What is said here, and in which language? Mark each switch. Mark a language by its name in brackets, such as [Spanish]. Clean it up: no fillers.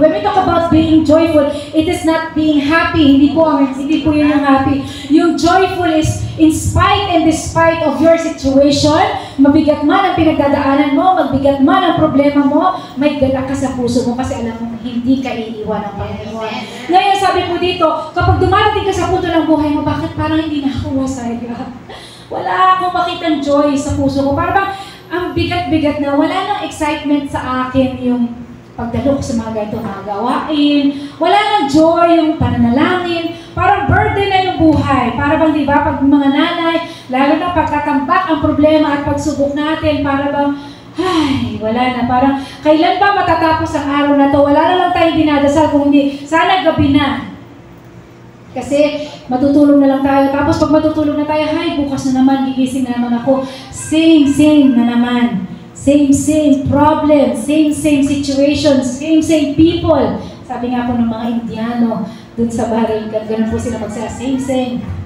[English] When we talk about being joyful, it is not being happy. [Filipino] Hindi po yun yung happy. Yung joyful is [English] In spite and despite of your situation, [Filipino] mabigat man ang pinagdadaanan mo, magbigat man ang problema mo, may galak ka sa puso mo kasi alam mo hindi ka iiwan ng Panginoon. Ngayon sabi po dito, kapag dumarating ka sa punto ng buhay mo, bakit parang hindi na ako masaya? Wala akong makitang joy sa puso ko. Parang ang bigat-bigat na, wala nang excitement sa akin yung pagdalo ko sa mga ganitong mga gawain. Wala nang joy yung pananalangin. Parang burden na yung buhay. Para bang, di ba, pag mga nanay, lalo na pagkatambak ang problema at pagsubok natin, para bang, ay, wala na. Parang, kailan ba matatapos ang araw na to? Wala na lang tayong dinadasal kung hindi. Sana gabi na. Kasi matutulog na lang tayo. Tapos pag matutulog na tayo, ay, bukas na naman, gigising na naman ako. Same na naman. [English] Same problem, same situations, same people. [Filipino] Sabi nga po ng mga Indiano, dun sa Bahrain, ganun po sila magsaya, same.